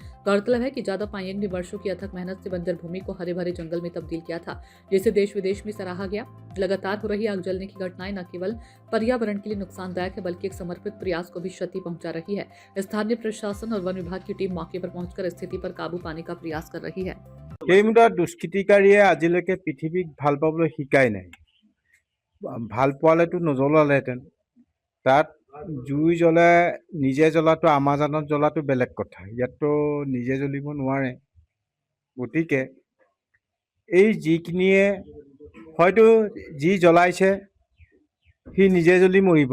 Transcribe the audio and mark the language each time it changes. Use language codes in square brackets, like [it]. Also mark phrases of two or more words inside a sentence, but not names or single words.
[hi] गौरतलब है कि जादव पायेंग ने वर्षों की अथक मेहनत से बंजर भूमि को हरे भरे जंगल में तब्दील किया था, जिसे देश विदेश में सराहा गया। लगातार हो रही आग जलने की घटनाएं न केवल पर्यावरण के लिए नुकसानदायक है, बल्कि एक समर्पित प्रयास को भी क्षति पहुंचा रही है। स्थानीय प्रशासन और वन विभाग की टीम मौके पर पहुंचकर स्थिति पर काबू पाने का प्रयास कर रही है। [as] এই মুহূৰ্তত দুষ্কৃতিকাৰীয়ে আজিলৈকে পৃথিৱীক ভাল পাবলৈ শিকাই নাই। ভাল পোৱালেতো নজ্বলালেহেঁতেন। তাত জুই জ্বলে নিজে জ্বলাটো আমাজনত জ্বলাটো বেলেগ কথা। ইয়াততো নিজে জ্বলিব নোৱাৰে। গতিকে এই যিখিনিয়ে হয়তো যি জ্বলাইছে সি নিজে জ্বলি মৰিব।